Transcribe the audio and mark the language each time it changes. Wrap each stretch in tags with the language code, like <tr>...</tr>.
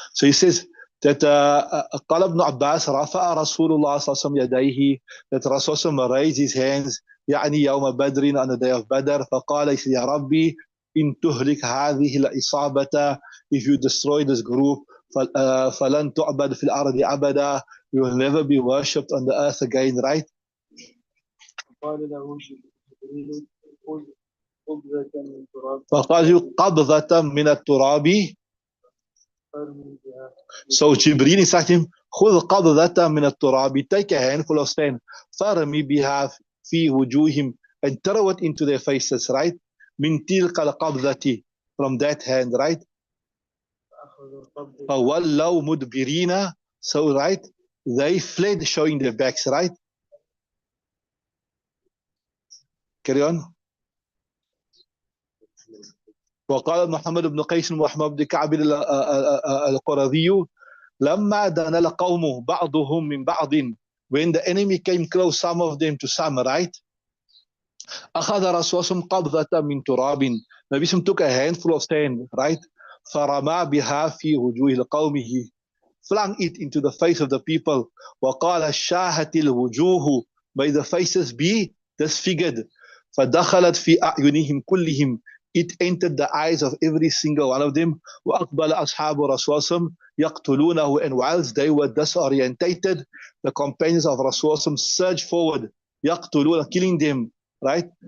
<en>So he says that</en> <ar>قال ابن عباس رفع رسول الله صلى الله عليه وسلم يديه,</ar> <en>that Rasul raised his hands</en> <ar>يعني يوم بدر,</ar> <en>on the day of Badr,</en> <ar>فقال,</ar> <en>he said,</en> <ar>يا ربي إن تهلك هذه الإصابة,</ar> <en>if you destroy this group,</en> <ar>فلن تعبد في الأرض أبدا,</ar> <en>you will never be worshipped on the earth again. Right.</en> <ar>قال له جبريل خذ قبضة من التراب. فقال قبضة من التراب. فارمي بها.</ar> <en>So Jibreel instructed him,</en> <ar>خذ قبضة من التراب,</ar> <en>take a handful of sand,</en> <ar>فارمي بها في وجوههم,</ar> <en>and throw it into their faces. Right.</en> <ar>من تلك القبضة,</ar> <en>from that hand. Right.</en> <ar>فولوا مدبرين,</ar> <en>so right, they fled showing their backs. Right. Carry on.</en> <ar>وقال محمد بن قيس وأحمد بن كعب القرظي لما دنا القوم بعضهم من بعض,</ar> <en>when the enemy came close, some of them to some. Right.</en> <ar>أخذ رسول قبضة من تراب,</ar> <en>Nabi took a handful of sand. Right.</en> <ar>فرمى بها في وجوه قومه,</ar> <en>flung it into the face of the people.</en> <ar>وَقَالَ شَاهَتِ الْوُجُوهُ,</ar> <en>may the faces be disfigured.</en> <ar>فَدَخَلَتْ فِي أَعْيُنِهِمْ كُلِّهِمْ,</ar> <en>it entered the eyes of every single one of them.</en> <ar>وَأَقْبَلَ أَصْحَابُ رَسُولٍ يَقْتُلُونَهُ,</ar> <en>and whilst they were disorientated, the companions of Rasulullah surged forward,</en> <ar>يَقْتُلُونَ,</ar> <en>killing them, right?</en>